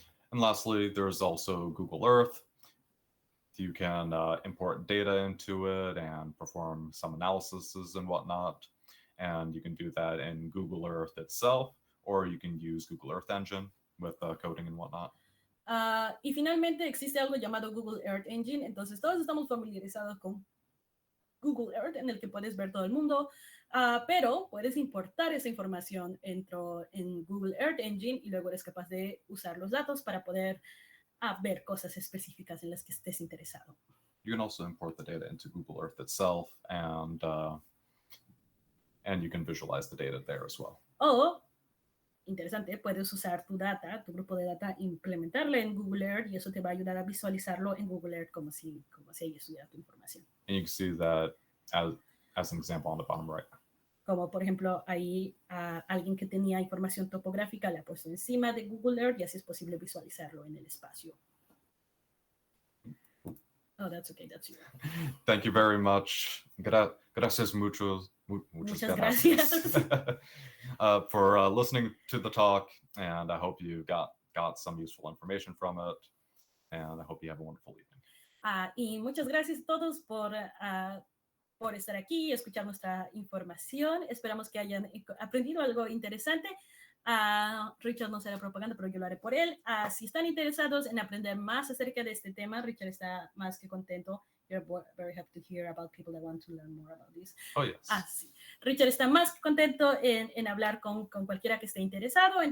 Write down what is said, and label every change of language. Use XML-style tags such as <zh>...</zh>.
<en>And lastly, there's also Google Earth. You can import data into it and perform some analyses and whatnot. And you can do that in Google Earth itself, or you can use Google Earth Engine with coding and whatnot.</en> <es>Y finalmente existe algo llamado Google Earth Engine, entonces todos estamos familiarizados con Google Earth, en el que puedes ver todo el mundo, pero puedes importar esa información en Google Earth Engine y luego eres capaz de usar los datos para poder ver cosas específicas en las que estés interesado.</es> <en>You can also import the data into Google Earth itself, and you can visualize the data there as well.</en> <es>Interesante, puedes usar tu grupo de data, implementarla en Google Earth y eso te va a ayudar a visualizarlo en Google Earth como si ahí estuviera tu información.</es> <en>And you can see that as an example on the bottom right.</en> <es>Como por ejemplo, ahí alguien que tenía información topográfica la ha puesto encima de Google Earth y así es posible visualizarlo en el espacio.</es> <en>Oh, that's okay, that's you. Thank you very much.</en> <es>Gracias muchas gracias.</es> <en>for listening to the talk, and I hope you got some useful information from it, and I hope you have a wonderful evening.</en> <es>Y muchas gracias a todos por estar aquí y escuchar nuestra información. Esperamos que hayan aprendido algo interesante. Richard no será propaganda, pero yo lo haré por él. Si están interesados en aprender más acerca de este tema, Richard está más que contento.</es> <en>You're very happy to hear about people that want to learn more about this. Oh, yes.</en> <es>Sí. Richard está más que contento en hablar con cualquiera que esté interesado.</es>